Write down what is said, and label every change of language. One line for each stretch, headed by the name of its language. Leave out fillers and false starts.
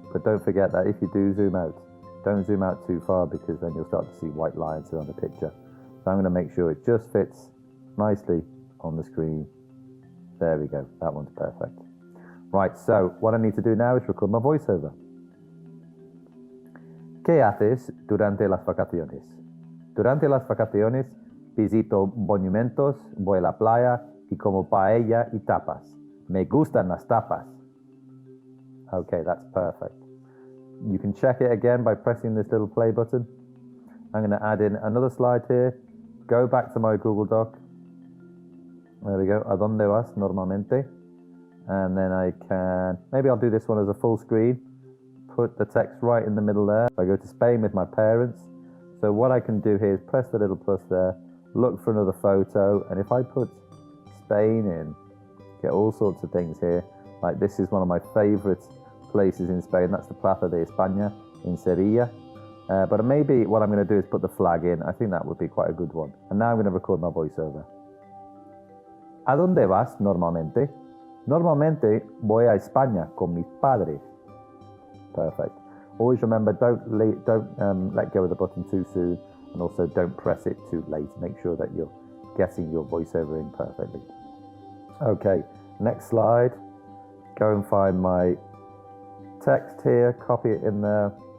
English: But don't forget that if you do zoom out, don't zoom out too far, because then you'll start to see white lines on the picture. So I'm going to make sure it just fits nicely on the screen. There we go. That one's perfect. Right, so what I need to do now is record my voiceover.
Spanish: ¿Qué haces durante las vacaciones? Durante las vacaciones visito monumentos, voy a la playa y como paella y tapas. Me gustan las tapas.
English: Okay, that's perfect. You can check it again by pressing this little play button. I'm going to add in another slide here. Go back to my Google Doc. There we go.
Spanish: ¿A dónde vas normalmente?
English: And then maybe I'll do this one as a full screen. Put the text right in the middle there. I go to Spain with my parents. So what I can do here is press the little plus there, look for another photo, and if I put Spain in, get all sorts of things here. Like this is one of my favorite places in Spain. That's the Plaza de España in Sevilla. But maybe what I'm going to do is put the flag in. I think that would be quite a good one. And now I'm going to record my voiceover.
Spanish: ¿A dónde vas normalmente? Normalmente voy a España con mis padres.
English: Perfect. Always remember, don't let go of the button too soon, and also don't press it too late. Make sure that you're getting your voiceover in perfectly. Okay, next slide. Go and find my text here, copy it in there.